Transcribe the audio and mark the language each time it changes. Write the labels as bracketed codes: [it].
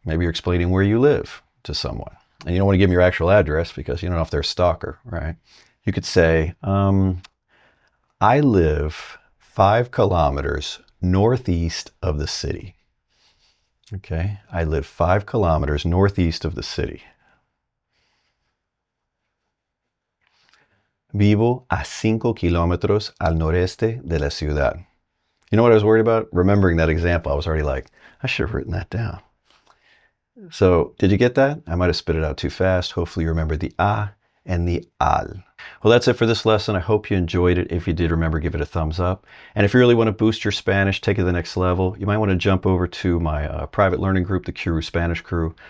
[en] Maybe you're explaining where you live to someone. And you don't want to give them your actual address because you don't know if they're a stalker, right? You could say, I live 5 kilometers northeast of the city. Okay, I live 5 kilometers northeast of the city. [es] Vivo a 5 kilómetros al noreste de la ciudad. [en] You know what I was worried about? Remembering that example, I was already like, I should have written that down. So, did you get that? I might have spit it out too fast. Hopefully you remember the a and the al. Well, that's it for this lesson. I hope you enjoyed it. If you did, remember, give it a thumbs up. And if you really want to boost your Spanish, take it to the next level, you might want to jump over to my private learning group, the Qroo Spanish Crew.